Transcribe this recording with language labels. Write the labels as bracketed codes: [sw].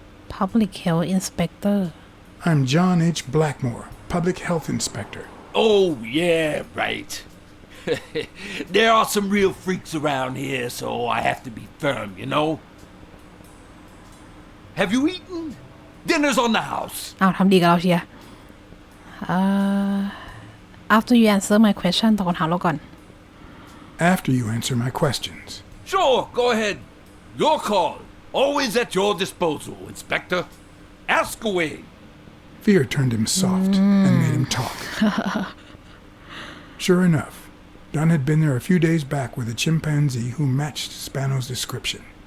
[en] Public Health Inspector I'm John H. Blackmore, Public Health Inspector. Oh, yeah, right. There are some real freaks around here, so I have to be firm, you know? Have you eaten? Dinner's on the house. [th] อ้าวทำดีกับเราเชียร์ [en] after you answer my question [th] ตอบคำถามเราก่อน [en] After you answer my questions. Sure, go ahead. Your call. Always at your disposal, Inspector. Ask away. Fear turned him soft and made him talk. Sure enough, Dunn had been there a few days back with a chimpanzee who matched Spano's description.